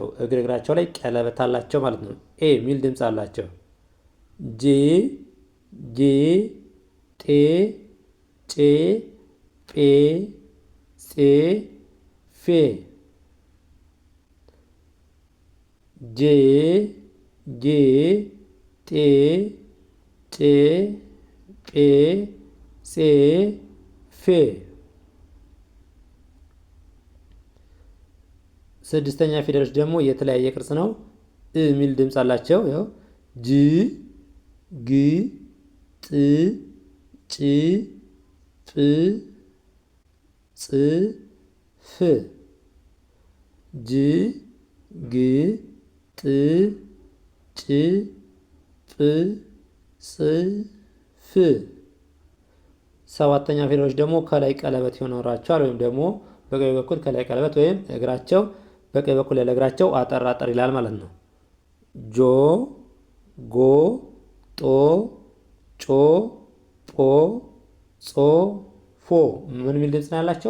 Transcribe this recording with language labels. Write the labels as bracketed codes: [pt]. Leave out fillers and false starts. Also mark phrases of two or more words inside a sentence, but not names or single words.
[am] እግራቸው ላይ ቀለበት አላቸው ማለት ነው። ኤ ሚል ድምፅ አላቸው። ጄ ጌ ጤ ጬ ጴ ጼ ፌ ጄ ጌ ጤ ጬ ጴ ጼ ፌ። ስድስተኛ ፊደሎች ደግሞ የተለያየ ቅርጽ ነው። እ ሚል ድምፅ አላቸው። ያው ጅ ግ ጥ ጭ ጵ ጽ ፍ ጅ ግ ጥ ጭ ጵ ጽ ፍ። ሰባተኛ ፊደሎች ደግሞ ከላይ ቀለበት ይኖራቸዋል፣ ወይም ደግሞ በቀኝ በኩል ከላይ ቀለበት ወይም እግራቸው በቀኝ በኩል ያለ እግራቸው አጠር አጠር ይላል ማለት ነው። ጆ ጎ ጦ ጮ ጶ ጾ ፎ። ምን ሚል ድምፅ ነው ያላቸው?